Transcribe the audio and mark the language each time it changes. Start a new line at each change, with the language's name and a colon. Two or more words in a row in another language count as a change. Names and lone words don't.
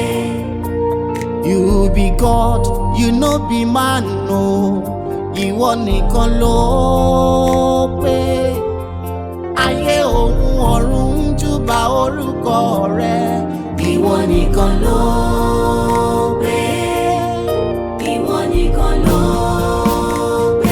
Nigerian Pidgin: You be God, you no be man, no.
Yoruba: Ìwọ nìkan ló pé. Ayé òun ọ̀run ń júbà orúkọ rẹ̀, ìwọ nìkan ló pé. Ìwọ nìkan ló pé.